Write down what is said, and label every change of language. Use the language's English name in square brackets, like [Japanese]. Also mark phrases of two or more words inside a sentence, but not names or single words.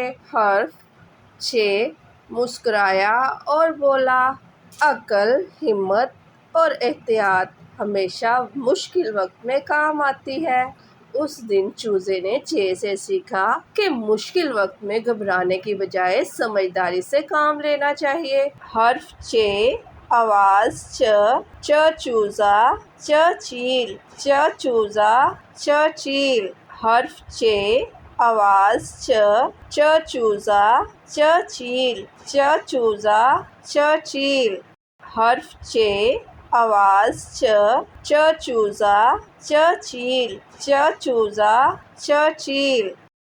[Urdu] حرف چے مسکرایا اور بولا، عقل، ہمت اور احتیاط ہمیشہ مشکل وقت میں کام آتی ہے۔ اس دن چوزے نے چے سے سیکھا کہ مشکل وقت میں گھبرانے کی بجائے سمجھداری سے کام لینا چاہیے۔ حرف چے، آواز چ، چ چوزا، چ چیل، چ چوزا، چ چیل۔ حرف چے، آواز چ، چ چوزا، چ چیل، چ چوزا، چ چیل۔ حرف چے، آواز چ، چ چوزا، چ چیل، چ چوزا، چ چیل۔